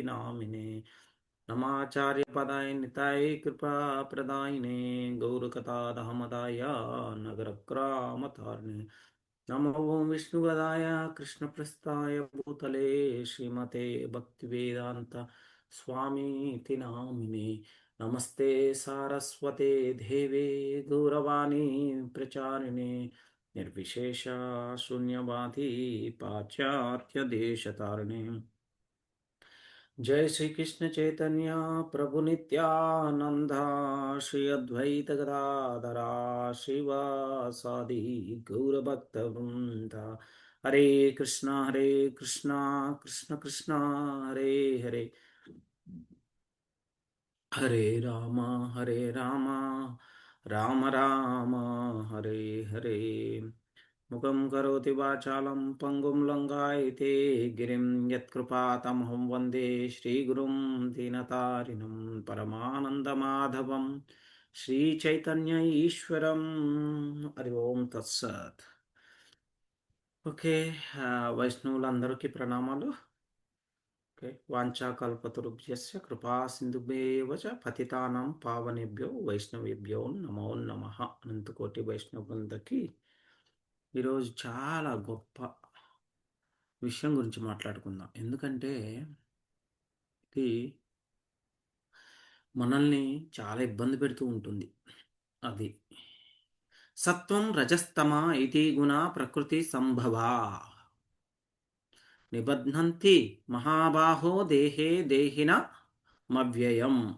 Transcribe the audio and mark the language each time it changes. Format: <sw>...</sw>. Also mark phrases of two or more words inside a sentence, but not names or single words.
<sa>नामिने नमाचार्यपदाय निताय कृपाप्रदायिने गौरकथाधमदाय नगरग्रामतारिणे नमो ओं विष्णुपदाय कृष्णप्रस्थाय भूतले श्रीमते भक्तिवेदांत स्वामीति नामिने नमस्ते सारस्वते देवे गौरवाणी प्रचारिणे निर्विशेष शून्यवादी पाश्चात्य देशतारिणे जय श्री कृष्ण चैतन्य प्रभु नित्यानंद श्री अद्वैत गदाधरा शिवासादि गौरभक्त वृंद हरे कृष्णा कृष्ण कृष्णा हरे हरे हरे राम राम राम हरे हरे मुखं करोति वाचालं पङ्गुं लङ्घयते गिरिं यत्कृपातमहं वन्दे श्रीगुरुं दीनतारिणं परमानन्दमाधवं श्रीचैतन्य ईश्वरं हरि ओं तत्सत्</sa> <te>ఓకే వైష్ణవులందరికీ ప్రణామాలు.</te> <sa>ఓకే, वाञ्छाकल्पतरुभ्यस्य कृपा सिन्धुभ्येव च पतितानां पावनेभ्यो वैष्णवेभ्यो नमो नमः.</sa> <te>అనంతకోటి వైష్ణవులందరికీ ఈరోజు చాలా గొప్ప విషయం గురించి మాట్లాడుకుందాం. ఎందుకంటే ఇది మనల్ని చాలా ఇబ్బంది పెడుతూ ఉంటుంది.</te> <sa>అది सत्त्वं रजस्तम इति गुण प्रकृति सम्भव निबध्नन्ति महाबाहो देहे देहिन मव्ययम्.</sa>